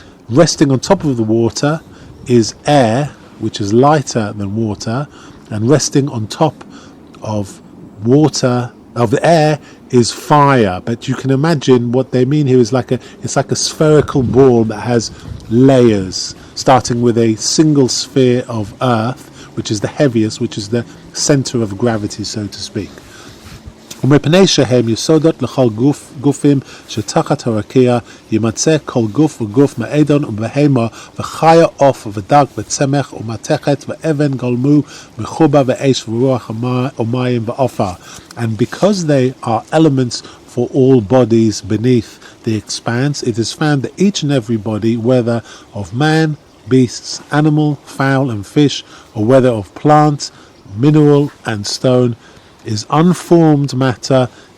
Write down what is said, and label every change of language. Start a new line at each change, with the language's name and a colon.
English: Resting on top of the water is air, which is lighter than water, and resting on top of the air is fire. But you can imagine what they mean here is it's like a spherical ball that has layers, starting with a single sphere of earth, which is the heaviest, which is the center of gravity, so to speak.
Hebrew: ומפני שהם יסודות לכל גופים שתחת הרקיע, יימצא כל גוף וגוף מאדון ובהמה וחיה עוף ודג וצמח ומתכת ואבן גלמו מחובה ואש ורוח ומים ועופר.
English: And because they are elements for all bodies beneath the expanse, it is found that each and every body, whether of man, beasts, animal, fowl and fish, or whether of plant, mineral and stone, is unformed matter.